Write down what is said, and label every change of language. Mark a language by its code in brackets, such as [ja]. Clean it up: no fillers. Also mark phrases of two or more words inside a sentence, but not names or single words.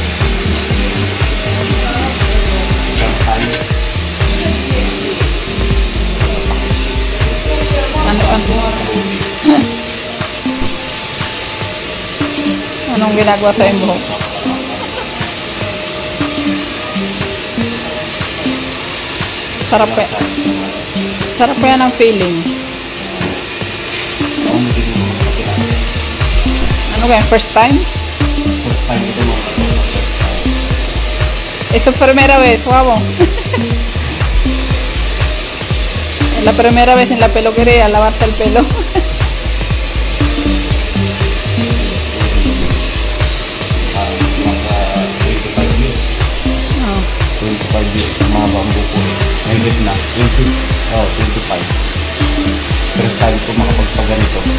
[tl] Anong ginagawa sa iyong buhok? Sarap pa yan ang feeling. Ano kaya? [en] First time? [es] Es su primera vez, guapo. La primera vez en la peluquería, lavarse el pelo. Oh. [tl] 25 years sa mga bambu ko. Nahigit na. 25. [en] First time [tl] ko makapagpaganito.